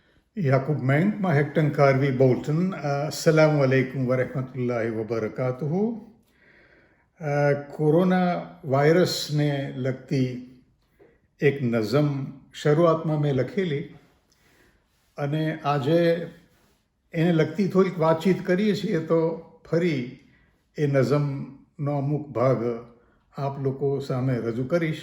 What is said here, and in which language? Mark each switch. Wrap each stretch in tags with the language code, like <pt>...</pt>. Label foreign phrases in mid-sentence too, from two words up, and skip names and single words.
<ar>Yakub Menk, Mahektan Karvi Bolton. السلام عليكم ورحمة الله وبركاته.</ar> <gu>કોરોના વાયરસને લગતી એક નઝમ શરૂઆતમાં મેં લખેલી અને આજે એને લગતી થોડીક વાતચીત કરીએ છીએ તો ફરી એ નઝમનો અમુક ભાગ આપ લોકો સામે રજૂ કરીશ.</gu>